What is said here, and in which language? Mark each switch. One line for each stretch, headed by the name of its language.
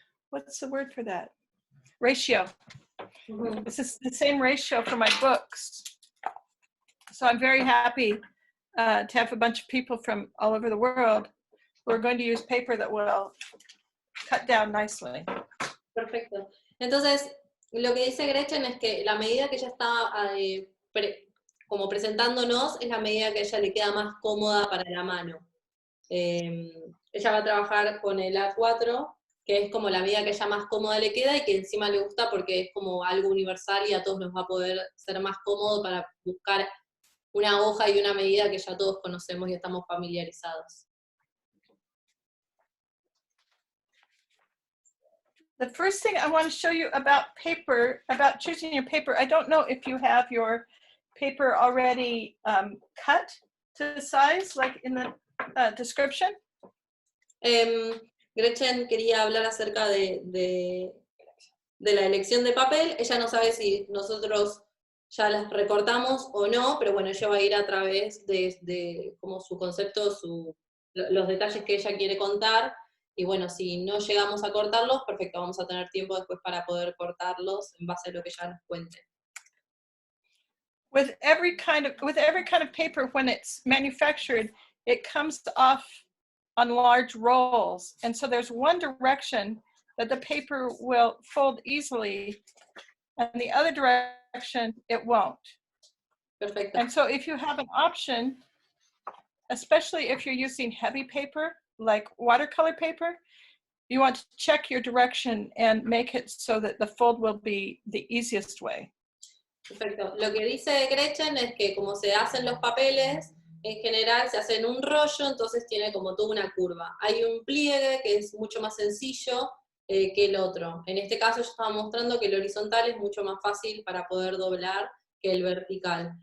English: what's the word for that? Ratio. Ujú. This is the same ratio for my books. So I'm very happy to have a bunch of people from all over the world who are going to use paper that will cut down nicely.
Spanish: Perfecto. Entonces, lo que dice Gretchen es que la medida que ella está como presentándonos es la medida que a ella le queda más cómoda para la mano. Ella va a trabajar con el A4, que es como la medida que a ella más cómoda le queda y que encima le gusta porque es como algo universal y a todos nos va a poder ser más cómodo para buscar una hoja y una medida que ya todos conocemos y estamos familiarizados.
English: The first thing I want to show you about paper, about choosing your paper, I don't know if you have your paper already cut to size, like in the description.
Spanish: Gretchen quería hablar acerca de la elección de papel. Ella no sabe si nosotros ya las recortamos o no, pero bueno, ella va a ir a través de como su concepto, los detalles que ella quiere contar. Y bueno, si no llegamos a cortarlos, perfecto, vamos a tener tiempo después para poder cortarlos en base a lo que ella nos cuente.
English: With every kind of paper, when it's manufactured, it comes off on large rolls. And so there's one direction that the paper will fold easily, and the other direction it won't.
Spanish: Perfecto.
English: And so if you have an option, especially if you're using heavy paper, like watercolor paper, you want to check your direction and make it so that the fold will be the easiest way.
Spanish: Perfecto. Lo que dice Gretchen es que como se hacen los papeles, en general se hace en un rollo, entonces tiene como toda una curva. Hay un pliegue que es mucho más sencillo que el otro. En este caso yo estaba mostrando que el horizontal es mucho más fácil para poder doblar que el vertical.